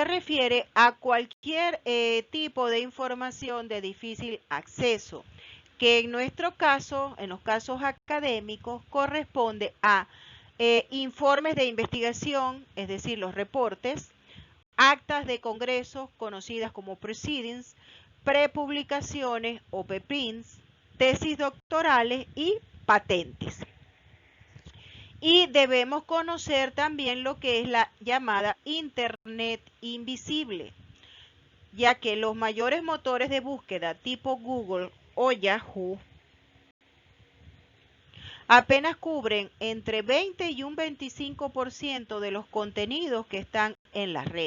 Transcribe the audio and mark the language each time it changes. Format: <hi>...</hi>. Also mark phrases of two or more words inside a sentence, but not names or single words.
<es>refiere a cualquier tipo de información de difícil acceso, que en nuestro caso, en los casos académicos, corresponde a informes de investigación, es decir, los reportes, actas de congresos conocidas como proceedings, prepublicaciones o preprints, tesis doctorales y patentes. Y debemos conocer también lo que es la llamada Internet invisible, ya que los mayores motores de búsqueda tipo Google o Yahoo apenas cubren entre 20 y un 25% de los contenidos que están en la red.</es>